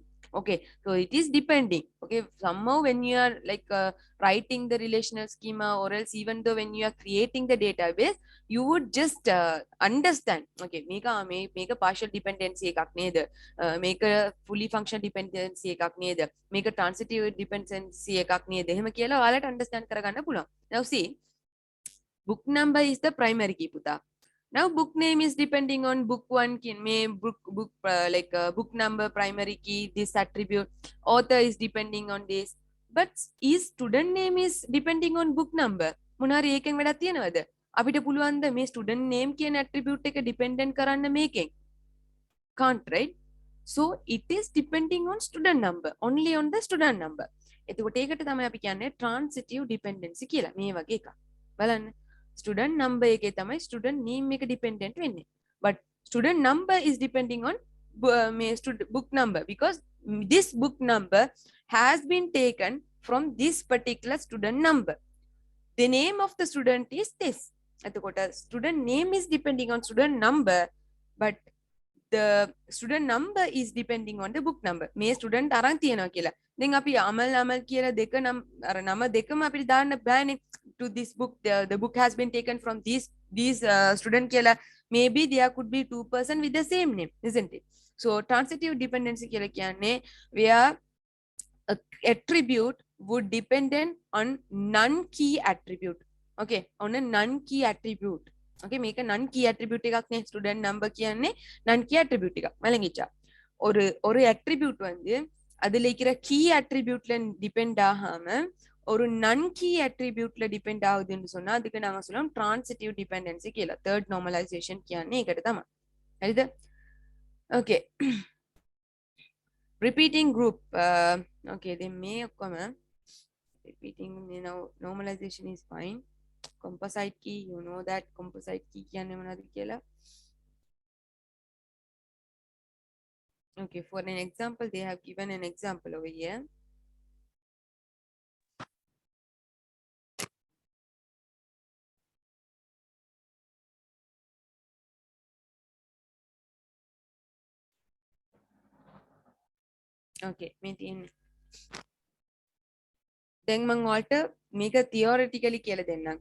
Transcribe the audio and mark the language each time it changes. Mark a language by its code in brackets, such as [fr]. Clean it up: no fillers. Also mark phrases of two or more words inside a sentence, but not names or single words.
[en] Okay, so it is depending. Okay, somehow when you are like writing the relational schema or else even though when you are creating the database, you would just understand. [si] Okay, මේක [en] partial dependency [si] එකක් නේද? මේක [en] fully functional dependency [si] එකක් නේද? මේක [en] transitive dependency [si] එකක් නේද? එහෙම කියලා ඔයාලට understand කරගන්න පුළුවන්. [en] Now see, book number is the primary key පුතා. Now book name is depending on book one key, book number, primary key, this attribute. Author is depending on this. But is student name is depending on book number? [si] මොනාරි ඒකෙන් වැඩක් තියනවද? අපිට පුළුවන් ද මේ [en] student name [si] කියන attribute එක dependent කරන්න මේකෙන්? [en] Can't, right? So it is depending on student number, only on the student number. [si] එතකොට ඒකට තමයි අපි කියන්නේ [en] transitive dependency [si] කියලා. මේ වගේ එකක්. බලන්න. [en] Student number [si] එකේ තමයි [en] student name [si] එක dependent වෙන්නේ. [en] But student number is depending on book number because this book number has been taken from this particular student number. The name of the student is this. එතකොට student name is depending on student number, but the student number is depending on the book number. [si] මේ student අරන් තියනවා කියලා. දැන් අපි අමල් කියලා දෙක අර නම දෙකම අපිට දාන්න බෑනේ. [en] To this book, the book has been taken from these student කියලා. Maybe there could be two person with the same name, isn't it? So transitive dependency [si] කියලා කියන්නේ [en] where a attribute would dependent on non-key attribute. Okay, on a non-key attribute. [si] Okay, මේක [en] non-key attribute [si] එකක් නේ. [en] Student number [si] කියන්නේ [en] non-key attribute [si] එකක්. මලංගිච්චා. [ta] ஒரு attribute வந்து அதுல இருக்கிற [en] key attributeல [ta] depend ஆகாம ஒரு [en] non-key attributeல [ta] depend ஆகுதுன்னு சொன்னா அதுக்கு நாங்க சொல்லுவோம் [en] transitive dependency [ta] කියලා. [en] Third normalization [si] කියන්නේ ඒකට තමයි. හරිද? [en] Okay. Repeating group. Okay, then [si] මේ ඔක්කොම [en] repeating, you know, normalization is fine. Composite key, you know that composite key [si] කියන්නේ මොනවද කියලා. [en] Okay, for an example, they have given an example over here. [si] Okay, මේ තියෙන්නේ. දැන් මම ඔයාලට මේක theoretically කියලා දෙන්නම්.